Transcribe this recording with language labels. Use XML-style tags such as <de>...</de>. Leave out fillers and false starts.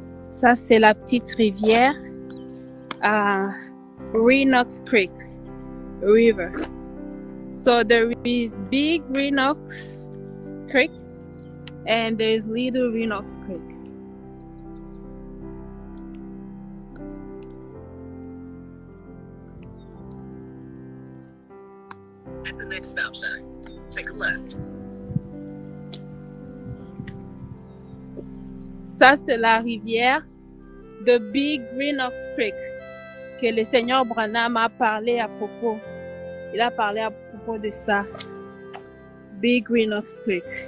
<fr>Ça, c'est la petite rivière à Renox Creek River.</fr> <en>So there is big Renox Creek and there is little Renox Creek. At the next stop sign, take a left.</en> <fr>Ça, c'est la rivière de Big Renox Creek que le Seigneur Branham a parlé à propos. Il a parlé à propos de ça. Big Renox Creek.</fr>